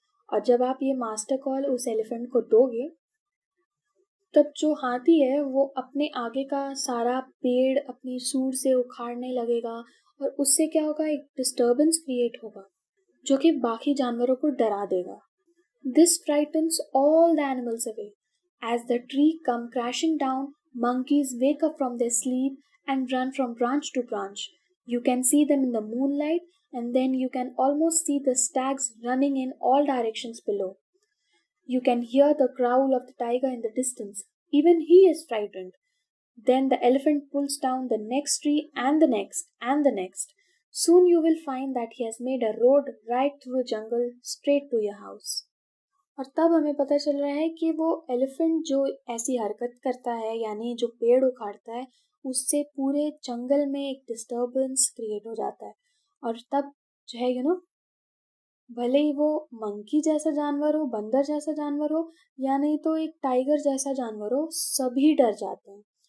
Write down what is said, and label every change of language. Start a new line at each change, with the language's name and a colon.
Hindi: और जब आप ये मास्टर कॉल उस एलिफेंट को दोगे, तब जो हाथी है वो अपने आगे का सारा पेड़ अपनी सूंड से उखाड़ने लगेगा, और उससे क्या होगा, एक डिस्टर्बेंस क्रिएट होगा जो कि बाकी जानवरों को डरा देगा।
English: This frightens all the animals away. As the tree come crashing down, monkeys wake up from their sleep and run from branch to branch. You can see them in the moonlight, and then you can almost see the stags running in all directions below. You can hear the growl of the tiger in the distance. Even he is frightened. Then the elephant pulls down the next tree and the next and the next. Soon you will find that he has made a road right through the jungle straight to your house.
Hindi: और तब हमें पता चल रहा है कि वो elephant जो ऐसी हरकत करता है, यानी जो पेड़ उखाड़ता है, उससे पूरे जंगल में एक डिस्टर्बेंस क्रिएट हो जाता है। और तब जो है भले ही वो मंकी जैसा जानवर हो, बंदर जैसा जानवर हो, या नहीं तो एक टाइगर जैसा जानवर हो, सभी डर जाते हैं।